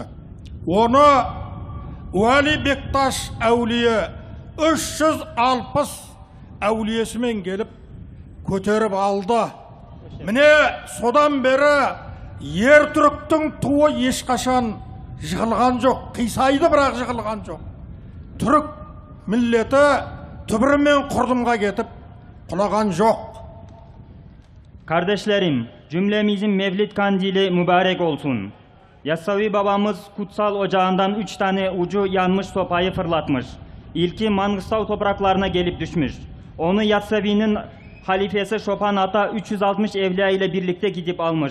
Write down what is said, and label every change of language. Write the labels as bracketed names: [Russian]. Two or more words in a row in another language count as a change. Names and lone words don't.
[Kazakh] Оны Уәли Бекташ әулие 360 әулиесімен келіп көтеріп алды. Міне содан бері ер түріктің туы ешқашан жығылған жоқ, қисайды бірақ жығылған жоқ. Түрік миллеті түбірімен құрдымға кетіп құлаған жоқ. [Turkish] Kardeşlerim, cümlemizin Mevlid kandili mübarek olsun. Yassavi babamız kutsal ocağından 3 tane ucu yanmış sopayı fırlatmış. İlki Mangıstau topraklarına gelip düşmüş. Onu Yassavi'nin halifesi Şopan Ata 360 evliya ile birlikte gidip almış.